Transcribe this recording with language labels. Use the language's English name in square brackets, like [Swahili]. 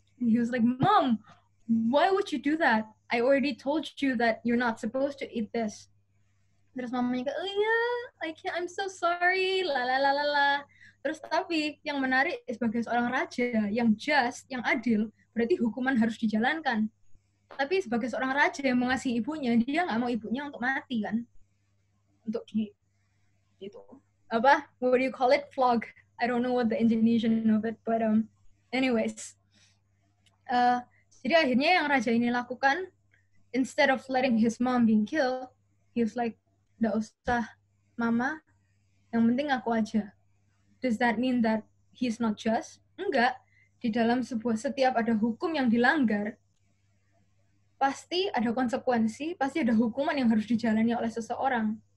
[English] And he was like, Mom, why would you do that? I already told you that you're not supposed to eat this. [Indonesian] Terus mamanya kayak, [English] oh yeah, I'm so sorry, la. [Indonesian] Terus tapi yang menarik sebagai seorang raja yang just, yang adil, berarti hukuman harus dijalankan. Tapi sebagai seorang raja yang mengasihi ibunya, dia nggak mau ibunya untuk mati kan? Untuk gitu. Apa? [English] What do you call it? Flog. I don't know what the Indonesian of it, but anyways. [Indonesian] Jadi akhirnya yang raja ini lakukan, [English] instead of letting his mom being killed, he was like, [Indonesian] nggak usah mama, yang penting aku aja. [English] Does that mean that he's not just? [Indonesian] Enggak. Di dalam setiap ada hukum yang dilanggar, pasti ada konsekuensi, pasti ada hukuman yang harus dijalani oleh seseorang.